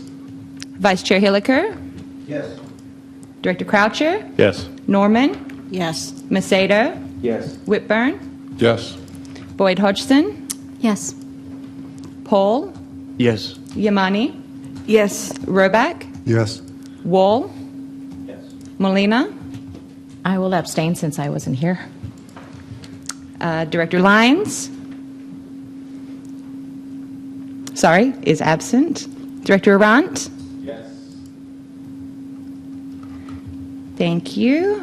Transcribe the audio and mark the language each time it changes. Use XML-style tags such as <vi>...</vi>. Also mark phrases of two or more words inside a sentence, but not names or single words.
<en>Vice Chair Hilliker. Yes. Director Croucher. Yes. Norman. Yes. Macedo. Yes. Whitburn. Yes. Boyd Hodgson. Yes. Paul. Yes. Yamani. Yes. Roback. Yes. Wall. Molina. I will abstain since I wasn't here. Director Lyons. Sorry, is absent. Director Arant. Yes. Thank you.</en>